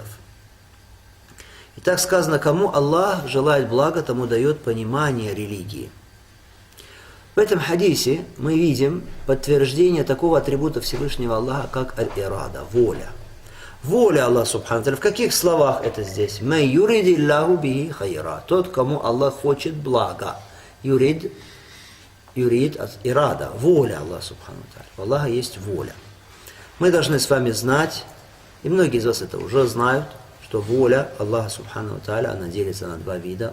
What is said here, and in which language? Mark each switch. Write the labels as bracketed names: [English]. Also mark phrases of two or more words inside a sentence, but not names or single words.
[Russian] И так сказано, кому Аллах желает блага, тому дает понимание религии. В этом хадисе мы видим подтверждение такого атрибута Всевышнего Аллаха, как аль-ирада, воля. Воля Аллаха [Arabic] سبحانه وتعالى. [Russian] В каких словах это здесь? [Arabic] «من يريد له به خيرا». [Russian] Тот, кому Аллах хочет блага. Юрид от ирада, воля Аллаха [Arabic] سبحانه وتعالى. [Russian] У Аллаха есть воля. Мы должны с вами знать, и многие из вас это уже знают, что воля Аллаха [Arabic] سبحانه وتعالى, [Russian] она делится на два вида.